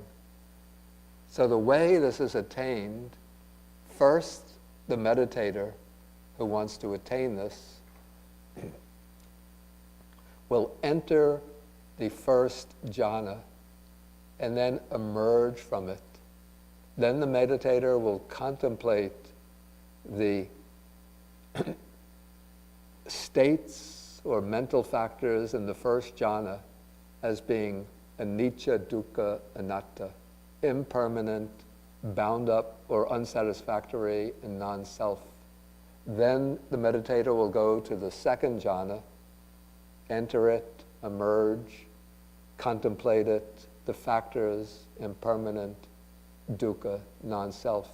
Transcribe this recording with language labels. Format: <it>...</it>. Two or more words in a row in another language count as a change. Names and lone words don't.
<en>So the way this is attained, first the meditator who wants to attain this will enter the first jhana and then emerge from it. Then the meditator will contemplate the states or mental factors in the first jhana as being</en> <pi>anicca, dukkha, anatta,</pi> <en>impermanent, bound up, or unsatisfactory, and non-self. Then the meditator will go to the second jhana, enter it, emerge, contemplate it, the factors, impermanent, dukkha, non-self.</en>